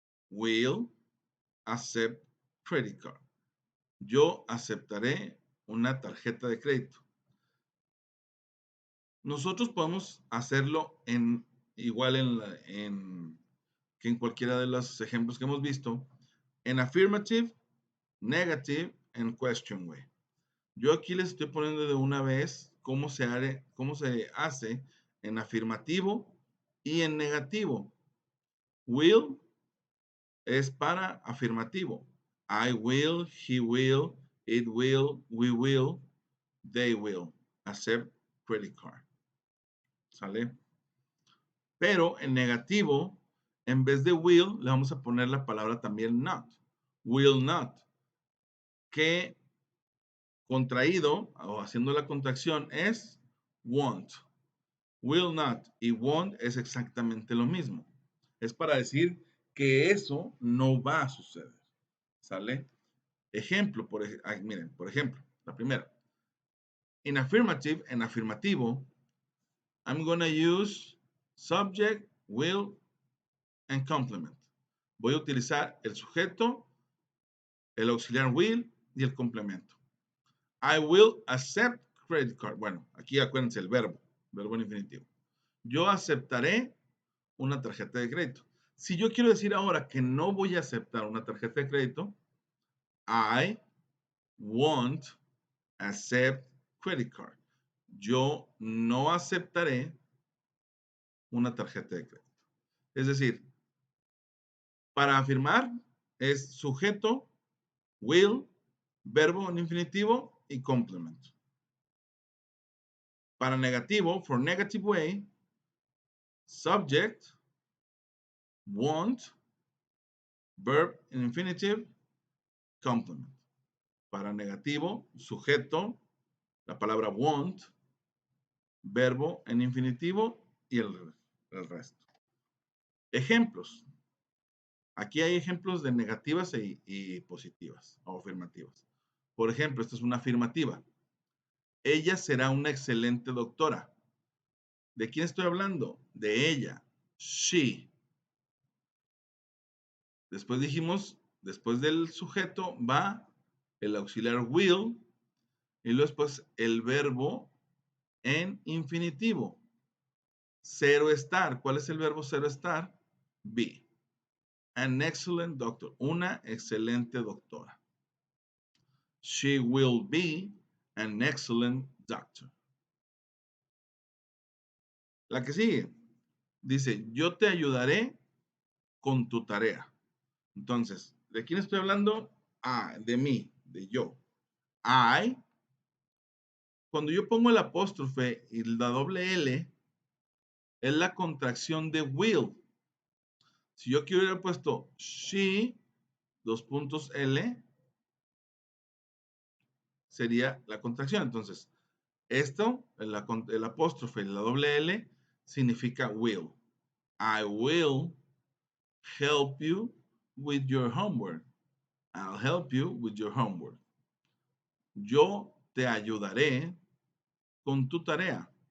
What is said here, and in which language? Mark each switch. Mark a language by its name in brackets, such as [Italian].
[English] Will accept credit card. [Spanish] Yo aceptaré una tarjeta de crédito. Nosotros podemos hacerlo igual que en cualquiera de los ejemplos que hemos visto, en [English] affirmative, negative, and question way. [Spanish] Yo aquí les estoy poniendo de una vez cómo se hace en afirmativo y en negativo. Will es para afirmativo. [English] I will, he will, it will, we will, they will accept credit card. [Spanish] ¿Sale? Pero en negativo, en vez de will, le vamos a poner la palabra también not. Will not. Que contraído o haciendo la contracción es won't. Will not y won't es exactamente lo mismo. Es para decir que eso no va a suceder. ¿Sale? Ejemplo, miren, por ejemplo, la primera. En afirmativo, [English] I'm going to use subject, will, and complement. [Spanish] Voy a utilizar el sujeto, el auxiliar will y el complemento. [English] I will accept credit card. [Spanish] Bueno, aquí acuérdense el verbo en infinitivo. Yo aceptaré una tarjeta de crédito. Si yo quiero decir ahora que no voy a aceptar una tarjeta de crédito, [English] I won't accept credit card. [Spanish] Yo no aceptaré una tarjeta de crédito. Es decir, para afirmar es sujeto, will, verbo en infinitivo y complemento. Para negativo, [English] for negative way, subject, won't, verb in infinitive, complement. [Spanish] Para negativo, sujeto, la palabra won't, verbo en infinitivo y el resto. Ejemplos. Aquí hay ejemplos de negativas y positivas o afirmativas. Por ejemplo, esta es una afirmativa. Ella será una excelente doctora. ¿De quién estoy hablando? De ella. She. Después dijimos, después del sujeto va el auxiliar will y luego después el verbo en infinitivo. Zero estar. ¿Cuál es el verbo zero estar? [English] Be. An excellent doctor. [Spanish] Una excelente doctora. [English] She will be an excellent doctor. [Spanish] La que sigue. Dice, yo te ayudaré con tu tarea. Entonces, ¿de quién estoy hablando? Ah, de mí, de yo. I. Cuando yo pongo el apóstrofe y la doble L, es la contracción de will. Si yo quiero hubiera puesto she, dos puntos L, sería la contracción. Entonces, esto, el apóstrofe y la doble L, significa will. [English] I will help you with your homework. I'll help you with your homework. [Spanish] Yo te ayudaré con tu tarea.